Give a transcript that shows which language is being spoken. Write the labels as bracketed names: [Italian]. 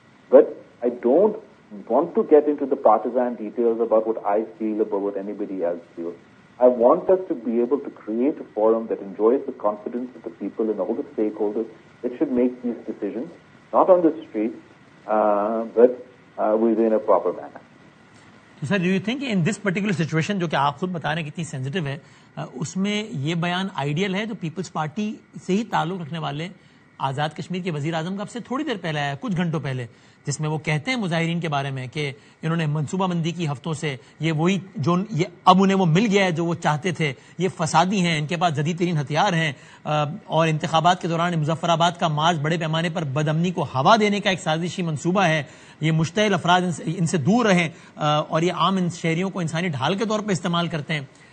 [English] But I don't want to get into the partisan details about what I feel about what anybody else feels. I want us to be able to create a forum that enjoys the confidence of the people and all the stakeholders that should make these decisions, not on the street, but within a proper manner. [Urdu] تو sir [English] do you think in this particular situation [Urdu] جو کہ آپ خود بتا رہے ہیں کتنی sensitive ہے، اس میں یہ بیان آئیڈیل ہے جو پیپلز پارٹی سے ہی تعلق رکھنے والے آزاد کشمیر کے وزیر اعظم کا اب سے تھوڑی دیر پہلے آیا، کچھ گھنٹوں پہلے، جس میں وہ کہتے ہیں مظاہرین کے بارے میں کہ انہوں نے منصوبہ بندی کی ہفتوں سے، یہ وہی جو یہ اب انہیں وہ مل گیا ہے جو وہ چاہتے تھے، یہ فسادی ہیں، ان کے پاس جدید ترین ہتھیار ہیں، اور انتخابات کے دوران مظفر آباد کا مارچ بڑے پیمانے پر بدامنی کو ہوا دینے کا ایک سازشی منصوبہ ہے، یہ مشتعل افراد ان سے دور رہیں اور یہ عام شہریوں کو انسانی ڈھال کے طور پہ استعمال کرتے ہیں.